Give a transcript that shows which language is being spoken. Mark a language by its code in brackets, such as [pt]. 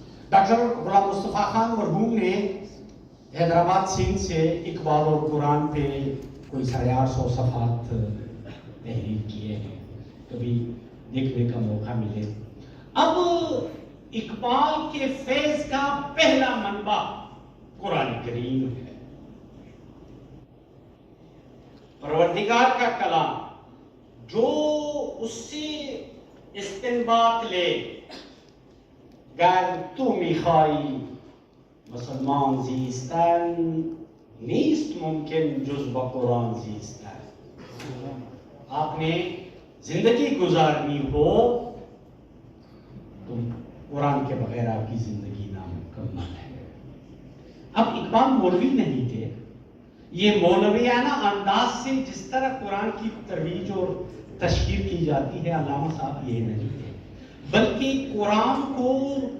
[ur] Doctor Ghulam Mustafa Khan مرحوم نے حیدرآباد سندھ سے اقبال اور قرآن پہ کوئی 850 صفحات تحریر کیے ہیں, کبھی دیکھنے کا موقع ملے. اب اقبال کے فیض کا پہلا منبع قرآن کریم ہے. پروردگار کا کلام جو اس سے استنباط لے, [fa] گر تو میخواهی مسلمان زیستن نیست ممکن جز با قرآن زیستن. [ur] آپ نے زندگی گزارنی ہو تو قرآن کے بغیر آپ کی زندگی نامکمل ہے. اب اقبال مولوی نہیں تھے. یہ مولویانہ انداز سے جس طرح قرآن کی ترویج اور تشہیر کی جاتی ہے, علامہ صاحب یہ نہیں ہے, بلکہ قرآن کو